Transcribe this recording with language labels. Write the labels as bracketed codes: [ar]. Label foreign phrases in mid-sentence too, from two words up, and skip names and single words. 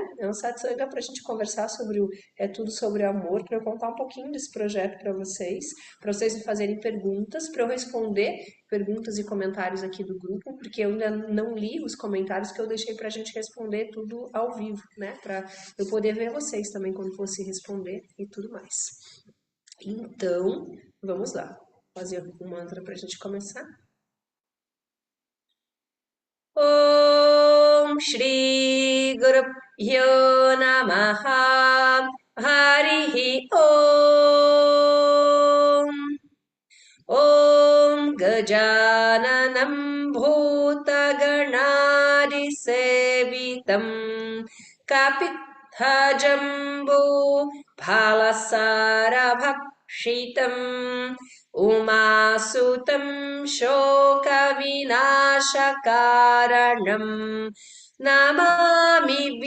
[pt] É um satsanga para a gente conversar sobre o. É tudo sobre amor, para eu contar um pouquinho desse projeto para vocês me fazerem perguntas, para eu responder perguntas e comentários aqui do grupo, porque eu ainda não li os comentários que eu deixei para a gente responder tudo ao vivo, né? Para eu poder ver vocês também quando fosse responder e tudo mais. Então, vamos lá. Fazer um mantra para a gente começar. [sa] ॐ श्रीगुरुभ्यो नमः हरिः ॐ ॐ गजाननं भूतगणादिसेवितं कपित्थजम्बो फालसारभक्षितम् उमासुतं शोकविनाशकारणं नमामि